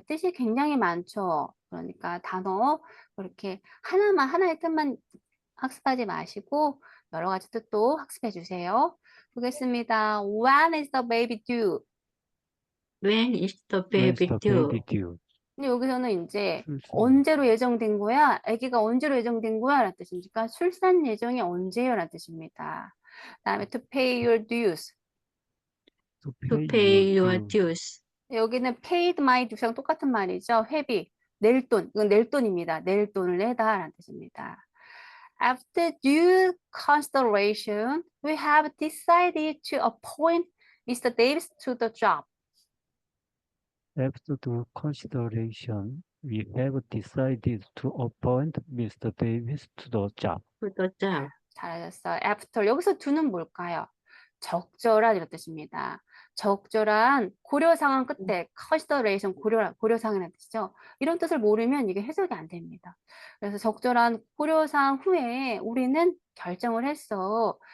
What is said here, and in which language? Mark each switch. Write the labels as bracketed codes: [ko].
[ko] 뜻이 굉장히 많죠. 그러니까 단어 그렇게 하나의 뜻만 학습하지 마시고 여러 가지 뜻도 학습해 주세요. 보겠습니다. [en] When is the baby due? when is the When's baby due? baby due? [ko] 근데 여기서는 이제 출산. 언제로 예정된 거야? 아기가 언제로 예정된 거야? 라는 뜻입니까? 출산 예정이 언제요? 라는 뜻입니다. 그다음에 [en] to pay your dues. To to pay pay your your due. dues [ko] 여기는 paid my dues랑 똑같은 말이죠. 회비, 낼 돈. 이건 낼 돈입니다. 낼 돈을 내다라는 뜻입니다. [en] After due consideration, we have decided to appoint Mr. Davis to the job. After due consideration, we have decided to appoint Mr. Davis to the job. to the job. [ko] 잘하셨어요. After 여기서 do는 뭘까요? 적절한 이런 뜻입니다. 적절한 고려 상황 끝에 consideration 고려 상황이라는 뜻이죠. 이런 뜻을 모르면 이게 해석이 안 됩니다. 그래서 적절한 고려 상황 후에 우리는 결정을 했어.